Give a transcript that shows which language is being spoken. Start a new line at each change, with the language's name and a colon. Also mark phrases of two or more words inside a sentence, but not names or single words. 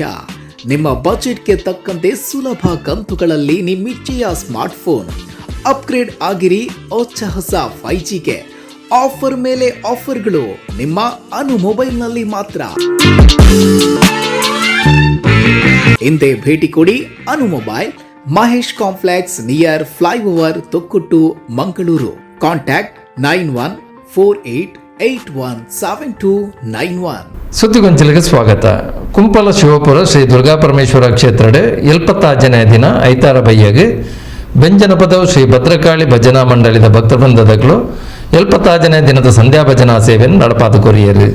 Kannada: ನಿಮ್ಮ ಬಜೆಟ್ಗೆ ತಕ್ಕಂತೆ ಸುಲಭ ಕಂತುಗಳಲ್ಲಿ ನಿಮ್ಮಿಚ್ಛೆಯ
English: smartphone upgrade
Kannada: ಆಗಿರಿ. ಹೊಸ 5Gಗೆ ಆಫರ್ ಮೇಲೆ ಆಫರ್ಗಳು ನಿಮ್ಮ ಅನು ಮೊಬೈಲ್ನಲ್ಲಿ ಮಾತ್ರ. ಹಿಂದೆ ಭೇಟಿ ಕೊಡಿ ಅನು ಮೊಬೈಲ್, ಮಹೇಶ್ ಕಾಂಪ್ಲೆಕ್ಸ್,
English: near flyover,
Kannada: ತೊಕ್ಕೊಟ್ಟು, ಮಂಗಳೂರು. ಕಾಂಟ್ಯಾಕ್ಟ್ 9148817291. ಸುದ್ದಿಗೊಂಚಲಿಗೆ ಸ್ವಾಗತ.
Tulu: ಕುಂಪಲ ಶಿವಪುರ ಶ್ರೀ ದುರ್ಗಾಪರಮೇಶ್ವರ ಕ್ಷೇತ್ರಡೆ 78ನೇ ದಿನ ಐತಾರ ಬಯ್ಯಗೆ ಬೆಂಜನಪದವು ಶ್ರೀ ಭದ್ರಕಾಳಿ ಭಜನಾ ಮಂಡಳಿದ ಭಕ್ತವೃಂದಗಳು 78ನೇ ದಿನದ ಸಂಧ್ಯಾ ಭಜನಾ ಸೇವೆಯನ್ನು ನಡಪಾದು ಕೊರಿಯರು.